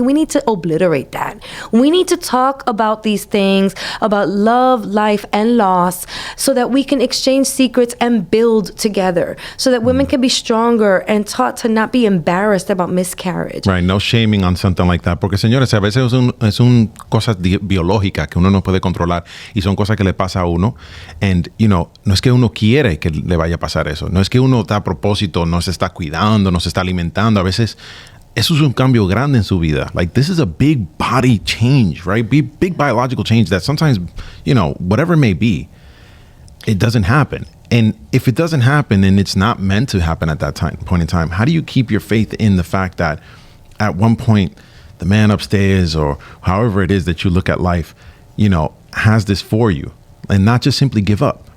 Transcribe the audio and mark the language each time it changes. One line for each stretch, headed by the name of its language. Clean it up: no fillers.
English: We need to obliterate that. We need to talk about these things, about love, life, and loss, so that we can exchange secrets and build together, so that women can be stronger and taught to not be embarrassed about miscarriage. Right, no shaming on something like that.
Spanish: Porque, señores, a veces es cosas biológicas que uno no puede controlar y son cosas que le pasa a uno. And, no es que uno quiere que le vaya a pasar eso. No es que uno a propósito no se está cuidando, no se está alimentando. A veces eso es un cambio grande en su vida.
English: This is a big body change, right? Big biological change that sometimes, whatever it may be, it doesn't happen. And if it doesn't happen and it's not meant to happen at that point in time, how do you keep your faith in the fact that at one point the man upstairs or however it is that you look at life, has this for you and not just simply give up?